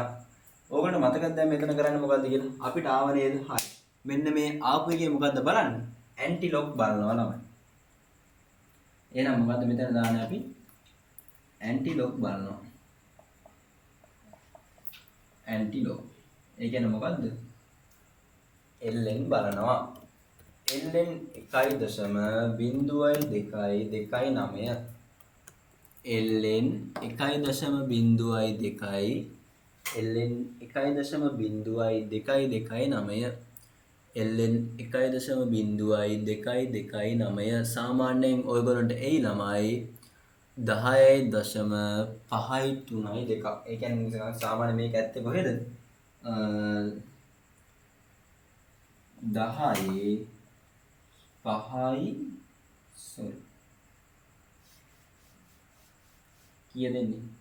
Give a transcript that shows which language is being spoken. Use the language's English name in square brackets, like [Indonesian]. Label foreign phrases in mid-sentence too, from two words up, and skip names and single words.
[Sinhala] ඕගොල්ලෝ මතකද දැන් මෙතන කරන්නේ මොකද්ද කියලා? අපිට ආව නේද? හරි. මෙන්න මේ ආපු එකේ මොකද්ද බලන්න? ඇන්ටිලොග් බලනවා ළමයි. එහෙනම් මොකද්ද මෙතන දාන්නේ අපි? ඇන්ටිලොග් බලනවා. ඇන්ටිලොග්. ඒ කියන්නේ මොකද්ද? ln බලනවා. ln 1.0229 ln 1.0229 ln 1.0229 ln 1.0229 සාමාන්‍යයෙන් ඔයගොල්ලන්ට එයි ළමයි 10.532. ඒ කියන්නේ සාමාන්‍ය මේක ඇත්තේ කොහෙද? 10.5 sorry කීය දෙන්නේ?